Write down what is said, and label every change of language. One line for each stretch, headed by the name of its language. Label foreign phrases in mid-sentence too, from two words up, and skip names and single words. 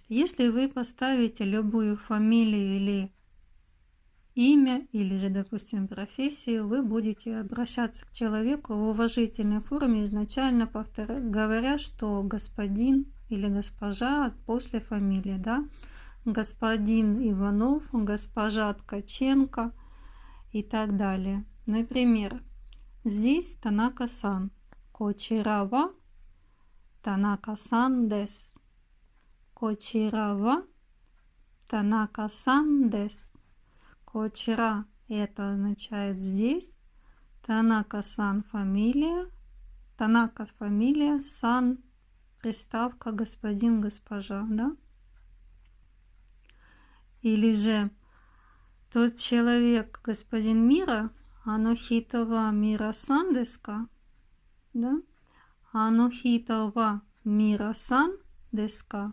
Russian: Если вы поставите любую фамилию или имя, или же, допустим, профессию, вы будете обращаться к человеку в уважительной форме, изначально говоря, что господин или госпожа после фамилии, да? Господин Иванов, госпожа Ткаченко и так далее. Например, здесь Танака-сан.
Japanese: こちらは田中さんです. こちらは田中さんです.
Russian: Кочира это означает здесь. Танака-сан фамилия. Танака фамилия. Сан приставка господин, госпожа, да? Или же тот человек, господин Мира,
Japanese: あの人はミラさんですか?
Russian: Да?
Japanese: あの人はミラさんですか?